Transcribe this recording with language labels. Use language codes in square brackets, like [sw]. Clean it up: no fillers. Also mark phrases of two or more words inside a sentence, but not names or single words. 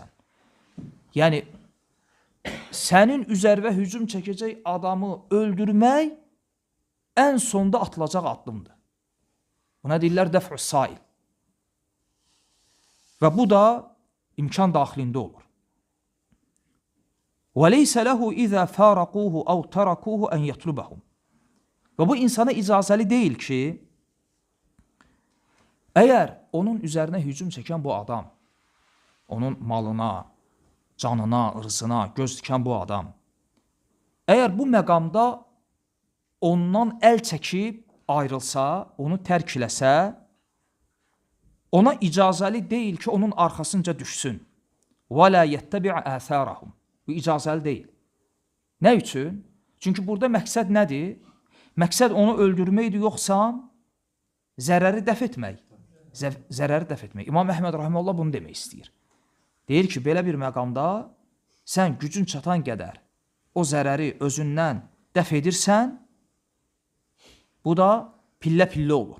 [az] Yəni, sənin üzərvə hücum çəkəcək adamı öldürmək ən sonda atılacaq addımdır. Buna deyirlər dəf-ü sail. Və bu da imkan daxilində olur. [ar] وَلَيْسَ لَهُ إِذَا فَارَقُوهُ أَوْ تَرَكُوهُ أَنْ يَطْلُبَهُمْ. [az] Və bu insana icazəli deyil ki, əgər onun üzərinə hücum çəkən bu adam, onun malına, canına, ırzına göz dikən bu adam, əgər bu məqamda ondan əl çəkib ayrılsa, onu tərk eləsə, ona icazəli deyil ki, onun arxasınca düşsün. [ar] وَلَا يَتَّبِعَ آثَارَهُمْ. [az] Bu icazəli deyil. Nə üçün? Çünki burada məqsəd nədir? Məqsəd onu öldürməkdir, yoxsa zərəri dəf etmək. Zərəri dəf etmək. İmam Əhməd Rahiməllah bunu demək istəyir. Deyir ki, belə bir məqamda sən gücün çatan qədər o zərəri özündən dəf edirsən, bu da pillə-pillə olur.